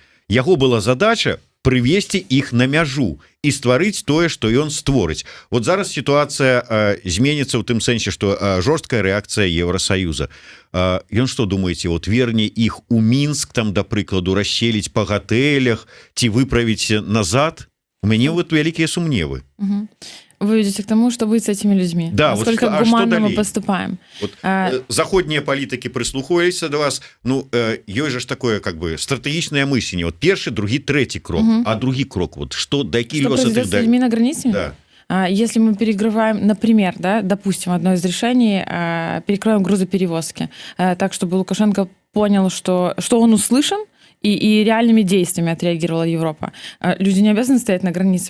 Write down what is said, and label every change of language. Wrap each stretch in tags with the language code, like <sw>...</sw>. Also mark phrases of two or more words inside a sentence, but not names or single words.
<be>Яго была задача прывесці іх на мяжу і стварыць тое, што ён створыць. Вот зараз сітуацыя зменіцца ў тым сэнсе, што жорсткая рэакцыя Еўросаюза. Ён што, думаеце, вот верне іх у Мінск, там, да прыкладу, расселіць па гатэлях ці выправіць назад?</be> <ru>У меня вот великие сомневы. Вы идете к тому, что быть с этими людьми. Да, насколько вот гуманно мы поступаем. Вот, заходние политики прислухиваются до вас. Ну, есть же такое, как бы, стратегичное мысление. Вот первый, другой, третий крок. А другой крок, вот что, до какие что произойдет с людьми на границе? Да. Если мы перекрываем, например, да, допустим, одно из решений, перекроем грузоперевозки, так, чтобы Лукашенко понял, что он услышан, и реальными действиями отреагировала Европа. Люди не обязаны стоять на границе.</ru>